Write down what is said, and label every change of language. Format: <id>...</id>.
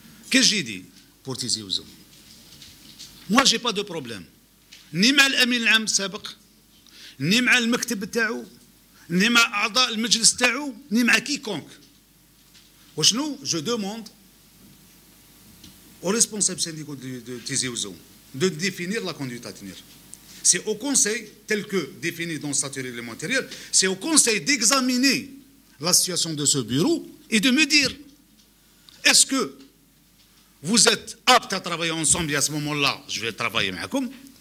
<fr>Qu'est-ce que j'ai dit pour Tizi Ouzou? Moi, je n'ai pas de problème.</fr> <ar>Ni مع الأمين العام السابق, ni مع المكتب تاعو, ni مع أعضاء المجلس تاعو, ni مع quiconque.</ar> <fr>Je demande aux responsables syndicaux de Tizi Ouzou de définir la conduite à tenir. C'est au Conseil, tel que défini dans le statut réglementaire, c'est au Conseil d'examiner la situation de ce bureau et de me dire, est-ce que vous êtes aptes à travailler ensemble et à ce moment-là, je vais travailler avec vous.</fr>